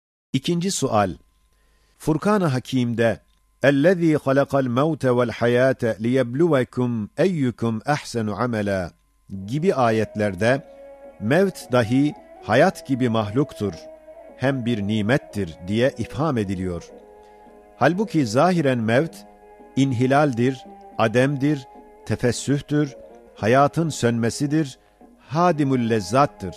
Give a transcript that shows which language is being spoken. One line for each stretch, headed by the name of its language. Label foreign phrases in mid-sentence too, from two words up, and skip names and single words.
Turkish: İkinci sual. Furkan-ı Hakîm'de
Arabic: اَلَّذ۪ي خَلَقَ الْمَوْتَ وَالْحَيَاةَ لِيَبْلُوَكُمْ اَيُّكُمْ اَحْسَنُ عَمَلًا
Turkish: gibi ayetlerde mevt dahi hayat gibi mahluktur, hem bir nimettir diye ifham ediliyor. Halbuki zahiren mevt, inhilaldir, ademdir, tefessühtür, hayatın sönmesidir, hadimül lezzattır.